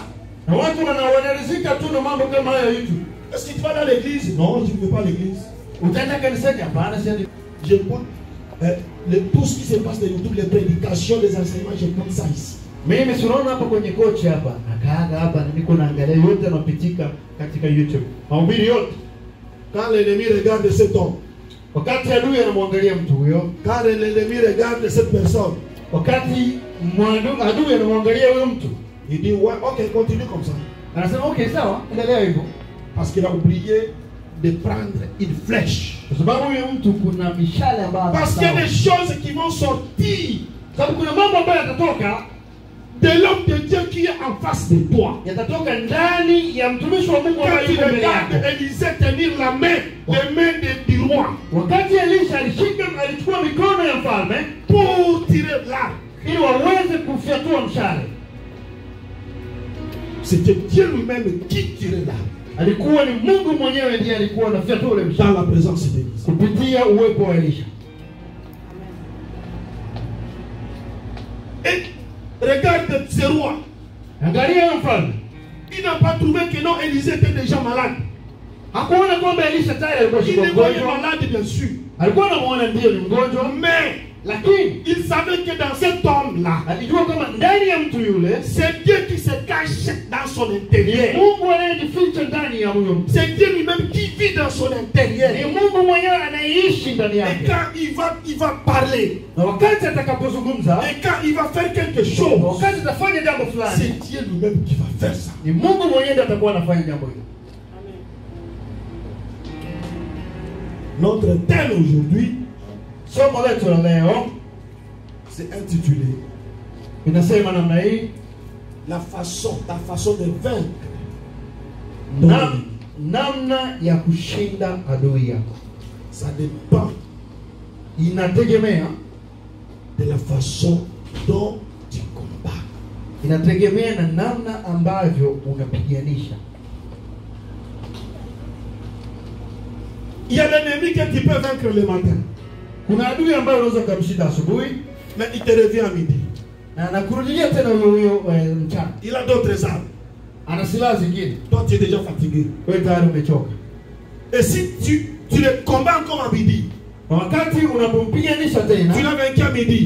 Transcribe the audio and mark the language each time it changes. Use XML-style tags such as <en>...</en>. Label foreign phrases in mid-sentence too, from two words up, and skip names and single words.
<sw>Na watu wanaridhika tu na mambo kama haya YouTube.</sw> <fr>Est-ce que tu vas dans l'église? Non, je ne vais pas à l'église.</fr> <sw>Utaenda kanisani? Hapana, siendi.</sw> <fr>J'écoute tout ce qui se passe de YouTube, les prédications, les enseignements, j'écoute ça ici.</fr> <sw>Mimi sinaona hapa kwenye kochi hapa. Nakaaga hapa na niko naangalia yote yanapitika katika YouTube. Mahubiri yote.</sw> <fr>Quand l'ennemi regarde cet homme,</fr> <sw>Wakati adui anamwangalia mtu huyo,</sw> <fr>quand l'ennemi regarde cette personne,</fr> <sw>wakati adui anamwangalia huyo mtu,</sw> <fr>il dit ouais, ok, continue comme ça.</fr> <sw>anasema okay, sawa, endelea hivyo.</sw> <fr>Parce qu'il a oublié de prendre une flèche.</fr> <sw>Kwa sababu huyo mtu kuna mishale ambayo</sw> <fr>Parce qu'il y a des choses qui vont sortir</fr> <sw>sababu kuna mambo ambayo yatatoka</sw> <fr>de l'homme de Dieu qui est en face de toi.</fr> <sw>yatatoka ndani ya mtumishi wa Mungu ambaye</sw> <fr>Quand tu</fr> <sw>yuko mbele yako.</sw> <fr>regardes Élisée tenir la main, les mains du roi,</fr> <sw>Wakati Elisha alichukua mikono ya mfalme</sw> <fr>pour tirer l'arc,</fr> <sw>ili waweze kufyatua mshale,</sw> <fr>c'était Dieu lui-même qui tirait l'arc.</fr> <sw>alikuwa ni Mungu mwenyewe ndiye alikuwa anafyatua ule</sw> <fr>Dans</fr> <sw>mshale</sw> <fr>la présence d'Élisée.</fr> <sw>kupitia uwepo wa Elisha.</sw> <fr>Et regarde ce roi.</fr> <sw>Angalia mfalme,</sw> <fr>Il n'a pas trouvé que non, Élisée était déjà malade.</fr> <sw>hakuona kwamba Elisha tayari alikuwa</sw> <fr>Il le voyait</fr> <sw>mgonjwa.</sw> <fr>malade, bien sûr.</fr> <sw>Alikuwa anamuona ndio ni mgonjwa,</sw> <fr>Mais</fr> <sw>lakini</sw> <fr>il savait que dans cet homme-là,</fr> <sw>alijua kama ndani ya mtu yule</sw> <fr>c'est Dieu qui se cache dans son intérieur.</fr> <sw>Mungu anayejificha ndani ya huyo mtu.</sw> <fr>C'est Dieu lui-même qui vit dans son intérieur.</fr> <sw>Ni Mungu mwenyewe anayeishi ndani</sw> <fr>Et</fr> <sw>yake.</sw> <fr>quand il va parler,</fr> <sw>Na wakati atakapozungumza,</sw> <fr>et quand il va faire quelque chose,</fr> <sw>wakati atafanya jambo fulani,</sw> <fr>c'est Dieu lui-même qui va faire ça.</fr> <sw>ni Mungu mwenyewe ndiye atakuwa anafanya jambo hilo.</sw> <fr>Notre thème aujourd'hui,</fr> <sw>Somo letu la leo</sw> <fr>c'est intitulé</fr> <sw>inasema namna hii,</sw> <fr>ta façon de vaincre.</fr> <sw>namna ya kushinda adui yako.</sw> <fr>Ça dépend</fr> <sw>Inategemea</sw> <fr>de la façon dont tu combats.</fr> <sw>inategemea na namna ambavyo unapiganisha.</sw> <fr>Il y a l'ennemi que tu peux vaincre le matin,</fr> <sw>Kuna adui ambaye unaweza kumshinda asubuhi</sw> <fr>mais il te revient à midi.</fr> <sw>na anakurudia tena huyo mchana.</sw> <fr>Il a d'autres armes.</fr> <sw>Ana silaha zingine,</sw> <fr>Toi, tu es déjà fatigué.</fr> <sw>wewe tayari umechoka.</sw> <fr>Et si tu le combats encore à midi,</fr> <sw>Na wakati unapompiganisha</sw> <fr>tu</fr> <sw>tena,</sw> <fr>l'as vaincu à midi,</fr>